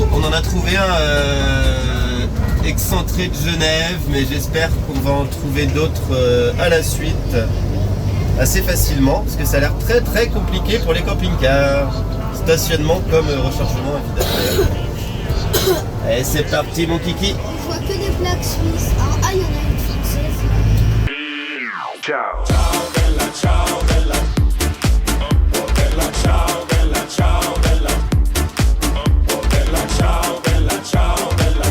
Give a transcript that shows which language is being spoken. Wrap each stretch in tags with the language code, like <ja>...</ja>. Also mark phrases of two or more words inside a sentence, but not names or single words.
<fr>On en a trouvé un excentré de Genève, mais j'espère qu'on va en trouver d'autres à la suite assez facilement, parce que ça a l'air très très compliqué pour les camping-cars. Stationnement comme rechargement évidemment. Allez, c'est parti mon kiki. Je vois que des plaques suisses. Ah, il y en a une française.</fr> <it>Ciao. Ciao bella, ciao bella. Oh bella, ciao bella, ciao bella. Oh bella, ciao bella, ciao bella.</it>